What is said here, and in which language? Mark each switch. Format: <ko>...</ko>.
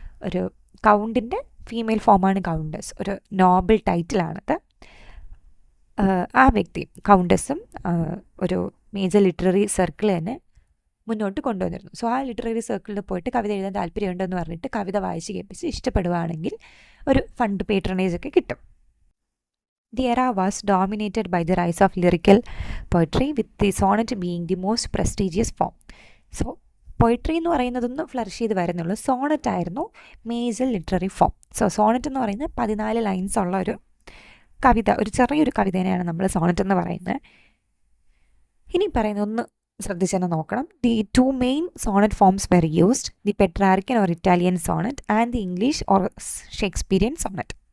<ml>ഒരു കൗണ്ടിൻ്റെ ഫീമെയിൽ ഫോമാണ് കൗണ്ടസ്, ഒരു നോബൽ ടൈറ്റിലാണത്. ആ വ്യക്തി കൗണ്ടസും ഒരു മേജർ ലിറ്റററി സർക്കിൾ തന്നെ മുന്നോട്ട് കൊണ്ടുവന്നിരുന്നു. സോ ആ ലിറ്റററി സർക്കിളിൽ പോയിട്ട് കവിത എഴുതാൻ താല്പര്യമുണ്ടെന്ന് പറഞ്ഞിട്ട് കവിത വായിച്ച് കേൾപ്പിച്ച് ഇഷ്ടപ്പെടുകയാണെങ്കിൽ ഒരു ഫണ്ട് പേട്രണേജ് ഒക്കെ കിട്ടും.</ml> <en>The era was dominated by the rise of lyrical poetry, with the sonnet being the most prestigious form.</en> <ml>So poetry എന്ന് പറയുന്നതൊന്നും ഫ്ലറിഷ് ചെയ്ത് വരുന്നുള്ളൂ. സോണറ്റ് ആയിരുന്നു major literary form. So Sonet എന്ന് പറയുന്നത് 14 ലൈൻസ് ഉള്ള ഒരു കവിത, ഒരു ചെറിയൊരു കവിതേനെയാണ് നമ്മൾ സോണറ്റ് എന്ന് പറയുന്നത്. ഇനി പറയുന്നത് ഒന്ന് ശ്രദ്ധിച്ചെന്ന് നോക്കണം.</ml> <en>The 2 main sonnet forms were used, the Petrarchan or Italian sonnet and the English or Shakespearean sonnet.</en>